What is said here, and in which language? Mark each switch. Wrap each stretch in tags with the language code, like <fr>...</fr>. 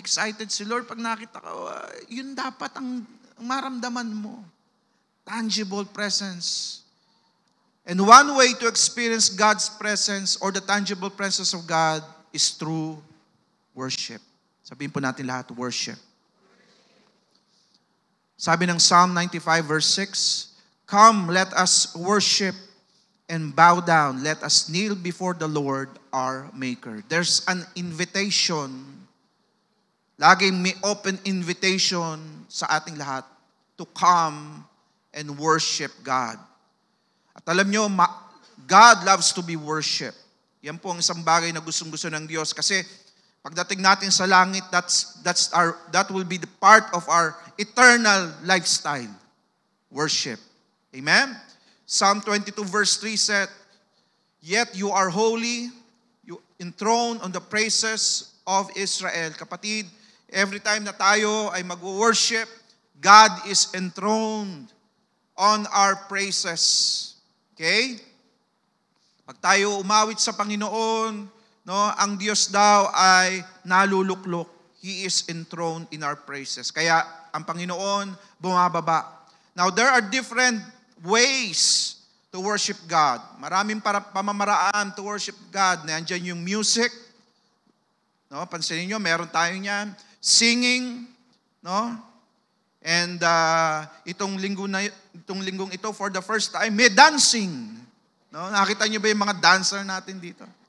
<tl>Excited si Lord. Pag nakita ka, yun dapat ang maramdaman mo.</tl> <en>Tangible presence. And one way to experience God's presence or the tangible presence of God is through worship.</en> <tl>Sabihin po natin lahat, worship. Sabi ng</tl> <en>Psalm 95 verse 6, "Come, let us worship and bow down. Let us kneel before the Lord our Maker." There's an invitation.</en> <tl>Laging may</tl> <en>open invitation</en> <tl>sa ating lahat</tl> <en>to come and worship God.</en> <tl>At alam nyo,</tl> <en>God loves to be worshiped.</en> <tl>Yan po ang isang bagay na gustong-gusto ng Diyos. Kasi pagdating natin sa langit,</tl> <en>that will be the part of our eternal lifestyle. Worship. Amen? Psalm 22 verse 3 said, "Yet you are holy, you enthroned on the praises of Israel." Kapatid, every time</en> <tl>na tayo ay mag-worship,</tl> <en>God is enthroned on our praises. Okay?</en> <tl>Pag tayo umawit sa Panginoon, no, ang Diyos daw ay naluluklok.</tl> <en>He is enthroned in our praises.</en> <tl>Kaya ang Panginoon bumababa.</tl> <en>Now, there are different ways to worship God.</en> <tl>Maraming pamamaraan</tl> <en>to worship God.</en> <tl>Nandiyan yung music. No, pansinin nyo, meron tayo niyan. Singing, no?</tl> <en>And</en> <tl>itong linggong ito,</tl> <en>for the first time, may dancing.</en> <tl>No? Nakita niyo ba yung mga dancer natin dito?</tl>